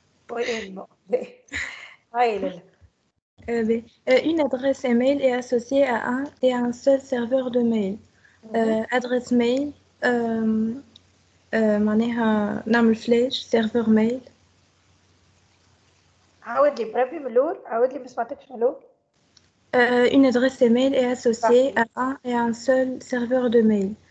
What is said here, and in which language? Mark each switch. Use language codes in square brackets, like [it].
[fr] Moyennement. Une adresse email est associée à un et à un seul serveur de mail. Adresse mail, [ar] معناها نعمل فلاش [fr] serveur mail. [ar] عاود لي بربي من الأول، عاود لي ما سمعتكش من الأول. [fr] Une adresse email est associée à un et un seul serveur de mail.